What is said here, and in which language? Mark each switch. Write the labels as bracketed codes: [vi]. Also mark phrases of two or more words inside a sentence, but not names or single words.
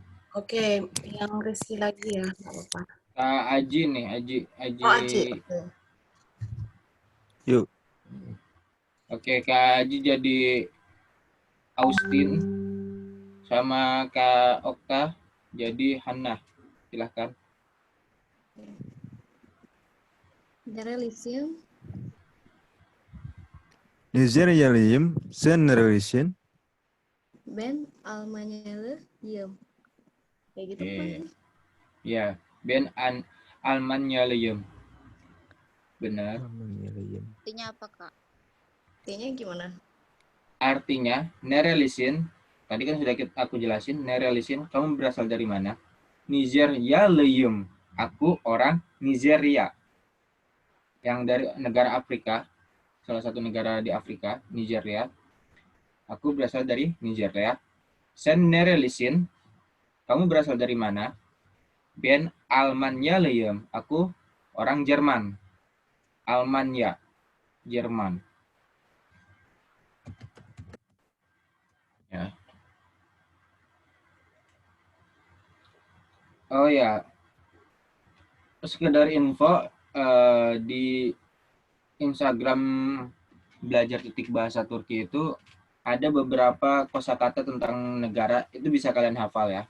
[id] Oke, yang Rizky lagi ya, nggak apa-apa. Kak Aji nih, Aji. Oh, Aji. Oke. Yuk. Oke, Kak Aji jadi Austin. Sama Kak Okta jadi Hannah. Silahkan. [tr] Nerelisin? Nijeryalıyım. Sen nerelisin? Ben Almanyalıyım. [id] Kayak gitu kan? [tr] Ya, Ben Almanyalıyım. [id] Benar. [tr] Almanyalıyım. [id] Artinya apa, Kak? Artinya gimana? Artinya, nerelisin. Tadi kan sudah aku jelasin. Nerelisin, kamu berasal dari mana? Nijeryalıyım. Aku orang Nigeria. Yang dari negara Afrika. Salah satu negara di Afrika, Nigeria. Aku berasal dari Nigeria. [tr] Sen nerelisin. [id] Kamu berasal dari mana? [tr] Ben Almanyalıyım. [id] Aku orang Jerman. Almanya, Jerman. Ya. Oh ya, sekedar info di Instagram belajar titik bahasa Turki itu ada beberapa kosakata tentang negara, itu bisa kalian hafal ya.